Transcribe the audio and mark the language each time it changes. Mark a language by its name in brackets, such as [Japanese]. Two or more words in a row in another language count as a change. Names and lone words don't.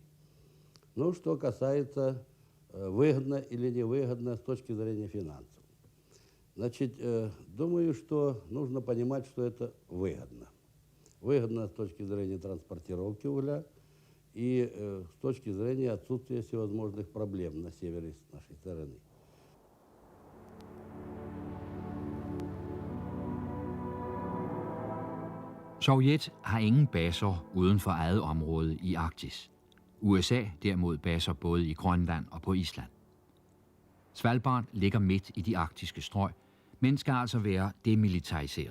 [Russian] Ну, что касается выгодно или невыгодно с точки зрения финансов. Значит, думаю, что нужно понимать, что это выгодно. Выгодно с точки зрения транспортировки угля и с точки зрения отсутствия всевозможных проблем на севере нашей страны. [Danish] Sovjet har ingen baser uden for eget område i Arktis. USA derimod baser både i Grønland og på Island. Svalbard ligger midt i de arktiske strøg, men skal altså være demilitariseret.